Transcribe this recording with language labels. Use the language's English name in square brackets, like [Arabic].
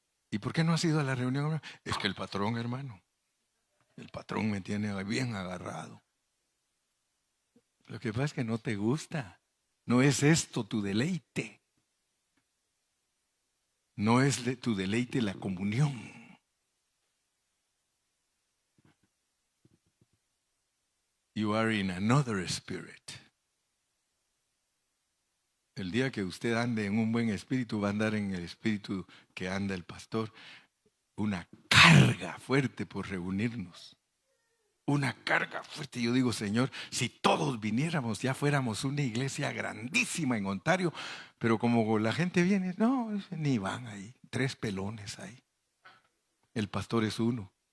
[Spanish] ¿Y por qué no has ido a la reunión, hermano? Es que el patrón, hermano, el patrón me tiene bien agarrado. Lo que pasa es que no te gusta. No es esto tu deleite. No es tu deleite la comunión. [English] You are in another spirit. [Spanish] El día que usted ande en un buen espíritu, va a andar en el espíritu que anda el pastor. Una carga fuerte por reunirnos. Una carga fuerte. Yo digo, Señor, si todos viniéramos, ya fuéramos una iglesia grandísima en Ontario, pero como la gente viene, no, ni van ahí. 3 pelones ahí. El pastor es uno.